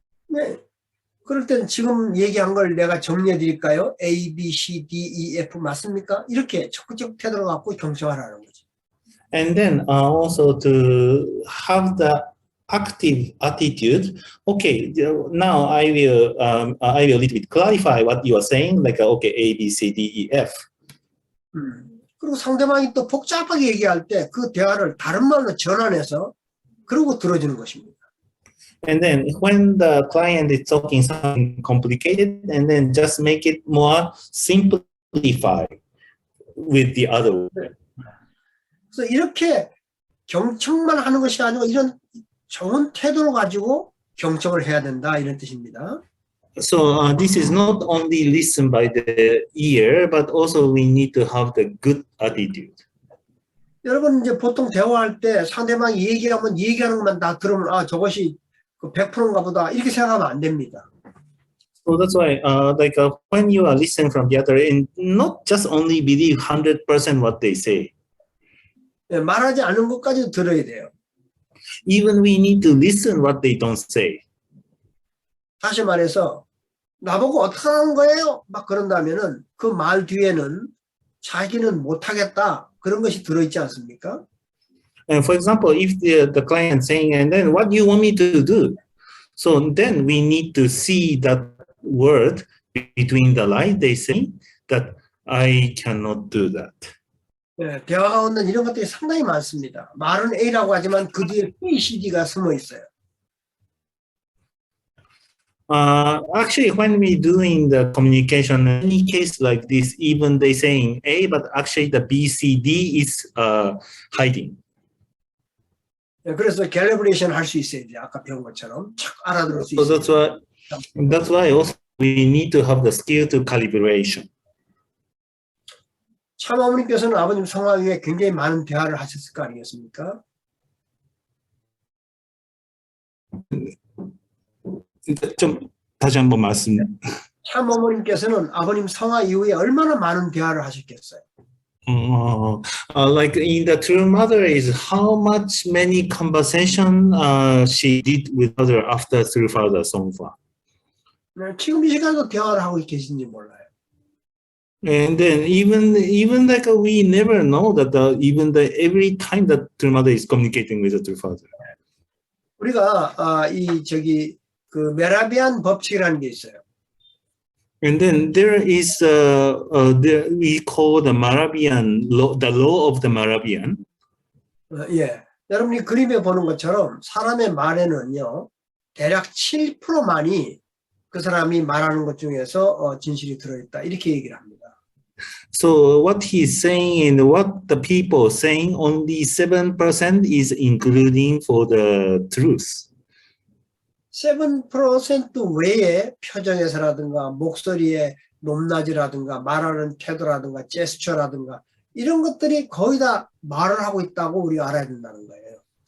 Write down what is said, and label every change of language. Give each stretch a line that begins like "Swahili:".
Korean: 네, 그럴 땐 지금 얘기한 걸 내가 정리해 드릴까요? A, B, C, D, E, F 맞습니까? 이렇게 적극적 태도를 갖고 경청하라는 거죠.
English: And then also to have the active attitude. Okay, now I will a little bit clarify what you are saying. Like okay, A, B, C, D, E, F.
Korean: 그리고 상대방이 또 복잡하게 얘기할 때 그 대화를 다른 말로 전환해서 그러고 들어주는 것입니다.
English: And then when the client is talking something complicated, and then just make it more simplified with the other word.
Korean: 그래서 이렇게 경청만 하는 것이 아니고 이런 좋은 태도를 가지고 경청을 해야 된다 이런 뜻입니다.
English: So this is not only listen by the ear, but also we need to have the good attitude.
Korean: 여러분 이제 보통 대화할 때 상대방이 얘기하면 얘기하는 것만 다 들으면 아 저것이 100%인가 보다 이렇게 생각하면 안 됩니다.
English: So that's why when you are listening from the other end, not just only believe 100% what they say.
Korean: 말하지 않은 것까지도 들어야 돼요.
English: Even we need to listen what they don't say.
Korean: 다시 말해서 나보고 어떻게 하는 거예요? 막 그런다면은 그 말 뒤에는 자기는 못하겠다 그런 것이 들어있지 않습니까?
English: And for example, if the client saying, and then what do you want me to do? So then we need to see that word between the line they say that I cannot do that.
Korean: 네, 대화 가운데 이런 것들이 상당히 많습니다. 말은 A라고 하지만 그 뒤에 B, C, D가 숨어 있어요.
English: Actually, when we doing the communication, in any case like this, even they saying A, but actually the B, C, D is hiding.
Korean: 네, 그래서 캘리브레이션 할 수 있어야 돼요. 아까 배운 것처럼 착 알아들을 수
English: So
Korean: 있어요.
English: that's why also we need to have the skill to calibration.
Korean: 참 어머니께서는 아버님 성화 위에 굉장히 많은 대화를 하셨을 거 아니겠습니까? 좀 다시 한번 말씀. 참 어머님께서는 아버님 성화 이후에 얼마나 많은 대화를 하셨겠어요?
English: Like in the true mother is how much many conversation she did with mother after true father 성화.
Korean: 네, 지금 이 시간도 대화를 하고 계신지 몰라요.
English: And then even like we never know that every time that true mother is communicating with the true father.
Korean: 우리가 그 메라비안 법칙이라는 게 있어요.
English: And then there is we call the Moravian law, the law of the Moravian.
Korean: 예, 여러분이 그림에 보는 것처럼 사람의 말에는요 대략 7%만이 그 사람이 말하는 것 중에서 진실이 들어있다 이렇게 얘기를 합니다.
English: So what he's saying and what the people saying, only 7% is including for the truth.
Korean: 7% 외에 표정에서라든가 목소리의 높낮이라든가 말하는 태도라든가 제스처라든가 이런 것들이 거의 다 말을 하고 있다고 우리가 알아야 된다는 거예요.